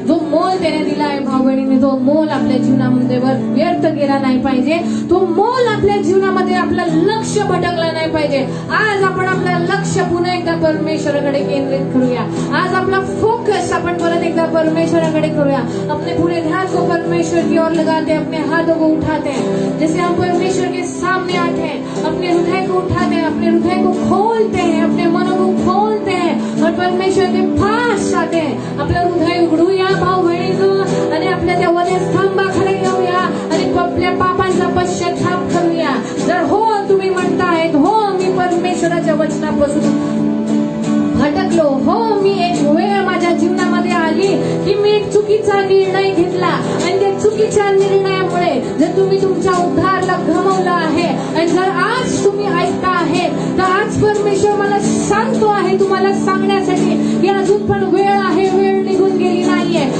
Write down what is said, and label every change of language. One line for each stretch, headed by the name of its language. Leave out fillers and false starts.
Marathi: जो मोल त्याने दिला आहे भाऊ बहिणीने, तो मोल आपल्या जीवनामध्ये व्यर्थ गेला नाही पाहिजे. तो मोल आपल्या जीवनामध्ये आपलं लक्ष भटकलं नाही पाहिजे. आज आपण आपलं लक्ष पुन्हा एकदा परमेश्वराकडे केंद्रित करूया. आज आपला फोकस आपण परत एकदा परमेश्वराकडे करूया.
Hindi: अपने पूरे ध्यान को परमेश्वर की ओर लगाते हैं, अपने हाथों को उठाते हैं, जैसे हम परमेश्वर के सामने आते हैं, अपने हृदय को उठाते हैं, अपने हृदय को खोलते हैं, अपने मनों को खोलते हैं और परमेश्वर के पास आते हैं.
Marathi: आपलं हृदय उघडूया भाऊ बहिणींनो आणि आपल्या त्या वधे स्तंभाखाली येऊया आणि आपल्या पापांचा पश्चाताप करूया. जर हो तुम्ही म्हणतायत, हो मी परमेश्वराच्या वचनापासून भटकलो, हो मी एक वेळ माझ्या जीवनामध्ये आली की मी एक चुकीचा निर्णय घेतला आणि त्या चुकीच्या निर्णयामुळे जर तुम्ही तुमच्या उद्धारला गमावला आहे आणि जर आज तुम्ही ऐकता आहे, तर आज परमेश्वर मला सांगतो आहे तुम्हाला सांगण्यासाठी की अजून पण वेळ आहे, वेळ निघून गेली नाहीये.